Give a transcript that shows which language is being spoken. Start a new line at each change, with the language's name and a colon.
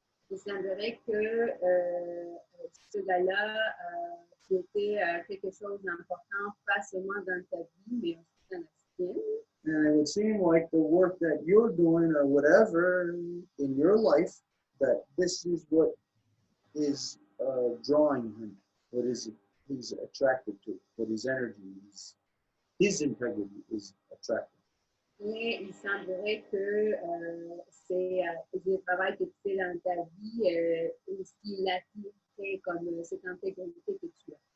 French: Il semblerait que ce gars-là était quelque chose d'important, pas seulement dans ta vie, mais aussi dans la sienne.
English: And it would seem like the work that you're doing or whatever in your life, that this is what is drawing him, what is he's attracted to, what his energy is, his integrity is attracted.
French: Et il semblerait que c'est le travail que tu fais dans ta vie, ce qui l'attire comme cette intégrité que tu as.